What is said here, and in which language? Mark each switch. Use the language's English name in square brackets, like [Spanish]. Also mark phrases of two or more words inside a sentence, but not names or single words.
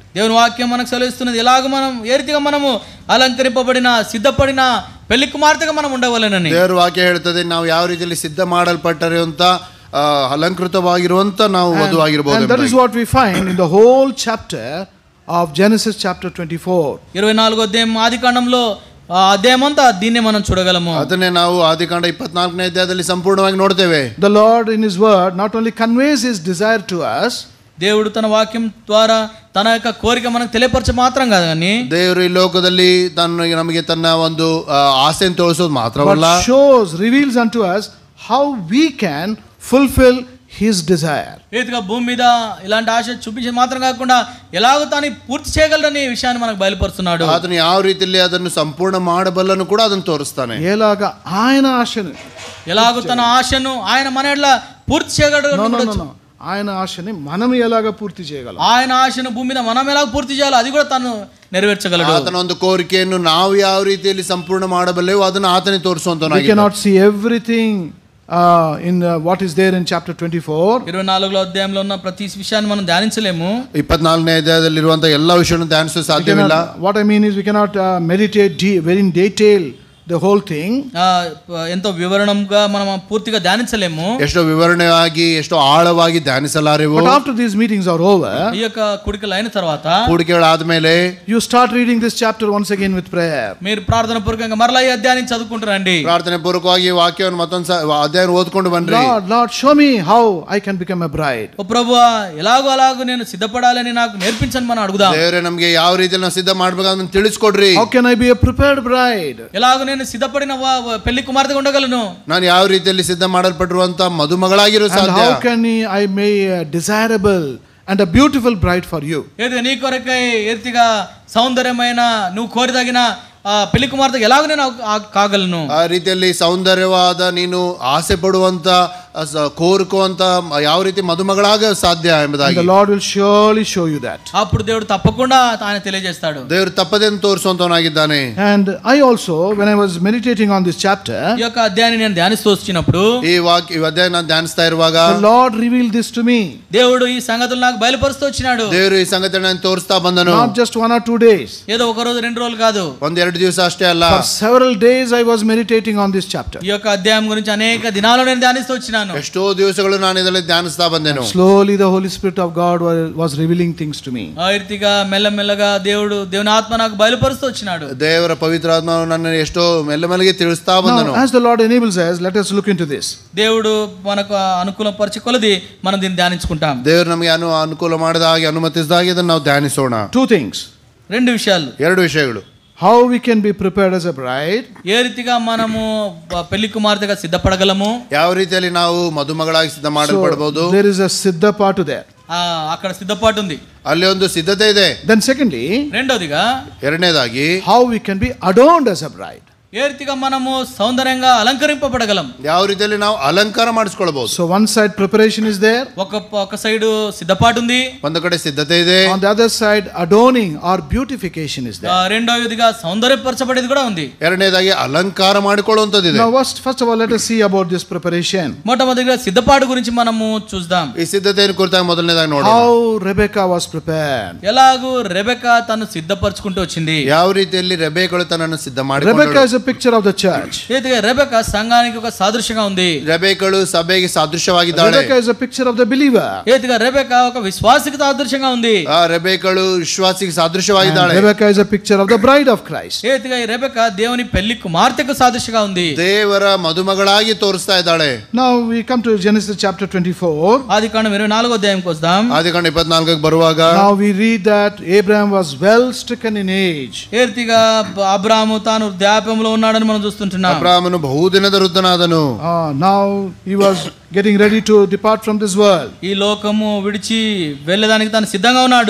[Telugu] దేవుని వాక్యం మనకు సెలవిస్తున్నది ఎలాగ మనం ఏ రీతిగా మనము అలంకరింపబడిన సిద్ధపడిన పెళ్లి కుమార్తెగా మనం ఉండవలెనని. [Kannada] ದೇವರ ವಾಕ್ಯ ಹೇಳ್ತದೆ ನಾವು ಯಾವ ರೀತಿಯಲ್ಲಿ ಸಿದ್ಧ ಮಾಡಲ್ಪಟ್ಟಿರುವಂತ ಅಲಂಕೃತವಾಗಿರುವಂತ ನಾವು ವಧುವಾಗಿರಬಹುದು. [English] And that is what we find in the whole chapter of Genesis chapter 24. [Telugu] 24వ అధ్యాయం ఆదికాండంలో అధ్యాయమంతా దీన్నే మనం చూడగలము. [Kannada] ಅದನ್ನೇ ನಾವು ಆದಿಕಾಂಡ 24ನೇ ಅಧ್ಯಾಯದಲ್ಲಿ ಸಂಪೂರ್ಣವಾಗಿ ನೋಡ್ತೇವೆ. [English] The Lord in his word not only conveys his desire to us, [Telugu] దేవుడు తన వాక్యం ద్వారా తన యొక్క కోరిక మనకు తెలియపరచ మాత్రం కాదు, కానీ [Kannada] ದೇವರು ಈ ಲೋಕದಲ್ಲಿ ನಮಗೆ ತನ್ನ ಒಂದು ಆಸೆಯನ್ನು ತೋರಿಸೋದು ಮಾತ್ರವಲ್ಲ, [English] but shows, reveals unto us how we can fulfill his desire. [Telugu] ఏదిగా భూమి మీద ఇలాంటి ఆశ చూపించేది మాత్రం కాకుండా ఎలాగో తాను పూర్తి చేయగలరని విషయాన్ని మనకు బయలుపరుస్తున్నాడు. [Kannada] ಅದನ್ನು ಯಾವ ರೀತಿಯಲ್ಲಿ ಅದನ್ನು ಸಂಪೂರ್ಣ ಮಾಡಬಲ್ಲನು ಕೂಡ ಅದನ್ನು ತೋರಿಸ್ತಾನೆ. [Telugu] ఎలాగా ఆయన ఆశను ఎలాగో తన ఆశను ఆయన మన ఎడల పూర్తి చేయగలడు. ఆయన ఆశని మనం ఎలాగ పూర్తి చేయగలం? ఆయన ఆశను భూమి మీద మనం ఎలా పూర్తి చేయాలో అది కూడా తను ನೆರವೇರಿಸಗಲಡು. [Kannada] ಆತನ ಒಂದು ಕೋರಿಕೆಯನ್ನು ನಾವು ಯಾವ ರೀತಿಯಲ್ಲಿ ಸಂಪೂರ್ಣ ಮಾಡಬಲ್ಲೆವೋ ಅದನ್ನು ಆತನೇ ತೋರಿಸುವಂತವನಾಗಿದ್ದಾನೆ. [English] We cannot see everything in what is there in chapter 24. [Telugu] 24వ అధ్యాయంలో ఉన్న ప్రతి విషయాన్ని మనం ధ్యానించలేము. [Kannada] 24ನೇ అధ్యాయದಲ್ಲಿರುವಂತ ಎಲ್ಲ ವಿಷಯವನ್ನು ಧ್ಯಾನಿಸಲು ಸಾಧ್ಯವಿಲ್ಲ. [English] What I mean is we cannot meditate very in detail the whole thing. [Telugu] ఎంతో వివరణంగా మనం పూర్తిగా ధ్యానించలేము. [Kannada] ఎಷ್ಟో వివరణವಾಗಿ ఎಷ್ಟో ఆಳವಾಗಿ ಧ್ಯಾನಿಸಲಾರೆವು. [English] But after these meetings are over, [Telugu] ఈ యొక్క కూడికలు అయిన తర్వాత కూడికలు ఆదಮೇಲೆ [English] you start reading this chapter once again with prayer. [Telugu] మీరు ప్రార్థన పూర్వకంగా మరలా ఈ అధ్యాయాన్ని చదువుకుంటారండి. [Kannada] ಪ್ರಾರ್ಥನೆ ಪೂರ್ವಕವಾಗಿ ವಾಕ್ಯವನ್ನು ಮತ್ತೊಂದು ಅಧ್ಯಾಯ ಓದ್ಕೊಂಡು ಬನ್ರಿ. [English] Lord, show me how I can become a bride. [Telugu] ఓ ప్రభువా ఎలాగో అలాగో నేను సిద్ధపడాలని నాకు నేర్పించండి మనం అడుగుదాం. [Kannada] ದೇವರೇ ನಮಗೆ ಯಾವ ರೀತಿಯಲ್ಲಿ ನಾವು ಸಿದ್ಧ ಮಾಡಬೇಕು ಅಂತ ತಿಳಿಸಿಕೊಡ್ರಿ. [English] How can I be a prepared bride? [Telugu] ఎలాగో నేను సిద్ధపడిన పెళ్లి కుమార్తెగా ఉండగలను. [Kannada] ನಾನು ಯಾವ ರೀತಿಯಲ್ಲಿ ಸಿದ್ಧ ಮಾಡಲ್ಪಟ್ಟಿರುವಂತ ಮದುಮಗಳಾಗಿರೋ ಸಾಧ್ಯ. [English] How can I be a desirable and a beautiful bride for you? [Telugu] ఏది నీ కొరకై ఏతిగా సౌందర్యమైన నువ్వు కోరిదగిన పెళ్లి కుమార్తె ఎలాగో నేను కాగలను. [Kannada] ಆ ರೀತಿಯಲ್ಲಿ ಸೌಂದರ್ಯವಾದ ನೀನು ಆಸೆ ಪಡುವಂತ ಕೋರುಕುವಂತ ಯಾವ ರೀತಿ ಮದುಮಗಳಾಗ ಸಾಧ್ಯ ಎಂಬುದಾಗಿ [English] the Lord will surely show you that. [Telugu] అప్పుడు దేవుడు తప్పకుండా ఆయన తెలియజేస్తాడు. [Kannada] ದೇವರು ತಪ್ಪದೇನು ತೋರಿಸುವಂತವನಾಗಿದ್ದಾನೆ. [English] And I also, when I was meditating on this chapter, [Telugu] ఈ యొక్క అధ్యాయాన్ని నేను ధ్యానిస్తూ వచ్చినప్పుడు [Kannada] ಈ ಅಧ್ಯಾಯ ನಾನು ಧ್ಯಾನಿಸ್ತಾ ಇರುವಾಗ [English] the Lord revealed this to me. [Telugu] దేవుడు ఈ సంగతులు నాకు బయలుపరుస్తూ వచ్చినాడు. [Kannada] ದೇವರು ಈ ಸಂಗತಿಯನ್ನು ತೋರಿಸ್ತಾ ಬಂದನು. [English] Not just 1 or 2 days. [Telugu] ఏదో ఒక రోజు 2 రోజులు కాదు. [Kannada] ಒಂದೆರಡು ದಿವಸ ಅಷ್ಟೇ ಅಲ್ಲ. [English] For several days I was meditating on this chapter. [Telugu] ఈ యొక్క అధ్యాయం గురించి అనేక దినాలు నేను ధ్యానిస్తూ వచ్చినాను. [Kannada] ಎಷ್ಟೋ ದಿವಸಗಳು ನಾನು ಇದರಲ್ಲಿ ಧ್ಯಾನಿಸ್ತಾ ಬಂದೆನು. [English] Slowly the Holy Spirit of God was revealing things to me. [Telugu] ఆ రీతిగా మెల్లమెల్లగా దేవుని ఆత్మ నాకు బయలుపరుస్తూ వచ్చినాడు. [Kannada] ದೇವರ ಪವಿತ್ರ ಆತ್ಮ ನನ್ನನ್ನು ಎಷ್ಟೋ ಮೆಲ್ಲಮೆಲ್ಲಗೆ ತಿಳಿಸ್ತಾ ಬಂದನು. [English] As the Lord enables us, let us look into this. [Telugu] దేవుడు మనకు అనుకూలం పరిచి కొలది మనం దీన్ని ధ్యానించుకుంటాం. [Kannada] ದೇವರು ನಮಗೆ ಅನುಕೂಲ ಮಾಡಿದ ಹಾಗೆ ಅನುಮತಿಸಿದ ಹಾಗೆ ಇದನ್ನು ನಾವು ಧ್ಯಾನಿಸೋಣ. [English] 2 things. [Telugu] 2 విషయాలు. [Kannada] 2 ವಿಷಯಗಳು. [English] How we can be prepared as a bride. [Telugu] ఏ రీతిగా మనము పెళ్లి కుమార్తెగా సిద్ధపడగలము. [Kannada] ಯಾವ ರೀತಿಯಲ್ಲಿ ನಾವು ಮದುಮಗಳಾಗಿ ಸಿದ್ಧ ಮಾಡಲ್ಪಡಬಹುದು. [English] There is a siddha part there. [Telugu] అక్కడ సిద్ధపాటు ఉంది. [Kannada] ಅಲ್ಲಿ ಒಂದು ಸಿದ್ಧತೆ ಇದೆ. [English] Then secondly, [Telugu] రెండోదిగా [Kannada] ಎರಡನೇದಾಗಿ [English] how we can be adorned as a bride. [Telugu] ఏ రీతిగా మనము సౌందర్యంగా అలంకరింపబడగలం. [Kannada] ಯಾವ ರೀತಿಯಲ್ಲಿ ನಾವು ಅಲಂಕಾರ ಮಾಡಿಸಿಕೊಳ್ಳಬಹುದು. [English] So one side preparation is there. [Telugu] ఒక సైడ్ సిద్ధపాటు ఉంది. [Kannada] ಒಂದು ಕಡೆ ಸಿದ್ಧತೆ ಇದೆ. [English] On the other side adorning or beautification is there. [Telugu] రెండోదిగా సౌందర్యపరచబడేది కూడా ఉంది. [Kannada] ಎರಡನೇದಾಗಿ ಅಲಂಕಾರ ಮಾಡಿಕೊಳ್ಳುವಂತದ್ದು. [English] Now first of all let us see about this preparation. [Telugu] మొట్టమొదటిగా సిద్ధపాటు గురించి మనము చూద్దాం. [Kannada] ಈ ಸಿದ್ಧತೆಯನ್ನು ಕುರಿತಾಗಿ ಮೊದಲನೇದಾಗಿ ನೋಡೋಣ. [English] How Rebecca was prepared. [Telugu] ఎలాగూ రెబెకా తను సిద్ధపరచుకుంటూ వచ్చింది. [Kannada] ಯಾವ ರೀತಿಯಲ್ಲಿ ರೆಬೆಕಳು ತನ್ನನ್ನು ಸಿದ್ಧ ಮಾಡಿಕೊಂಡಳು. [English] Rebecca is a picture of the church. [Telugu] రెబెకా సంఘానికి ఒక సాదృశ్యంగా ఉంది. [Kannada] ರೆಬೆಕಳು ಸಭೆಗೆ ಸಾದೃಶ್ಯವಾಗಿದ್ದಾಳೆ. [English] Rebecca is a picture of the believer. [Telugu] రెబెకా ఒక విశ్వాసికి సాదృశ్యంగా ఉంది. [Kannada] ರೆಬೆಕಳು ವಿಶ್ವಾಸಿಗೆ ಸಾದೃಶ್ಯವಾಗಿದ್ದಾಳೆ. [English] Rebecca is a picture of the bride of Christ. [Telugu] రెబెకా దేవుని పెళ్లి కుమార్తెకు సాదృశ్యంగా ఉంది. [Kannada] ದೇವರ ಮದುಮಗಳಾಗಿ ತೋರಿಸ್ತಾ ಇದ್ದಾಳೆ. [English] Now we come to Genesis chapter 24. [Telugu] ఆదికాండం 24వ అధ్యాయంకి వస్తాం. [Kannada] ಆದಿಕಾಂಡ 24ಕ್ಕೆ ಬರುವಾಗ [English] Now we read that Abraham was well stricken in age. [Telugu] ఏ రీతిగా అబ్రాహాము తాను వృద్ధాప్యంలో ఉన్నాడని మనం చూస్తుంటున్నాం. [Kannada] ಅಬ್ರಾಮನು ಬಹುದಿನದ ವೃದ್ಧನಾದನು. [English] Now he was getting ready to depart from this world. [Telugu] ఈ లోకము విడిచి వెళ్ళడానికి తాను సిద్ధంగా ఉన్నాడు.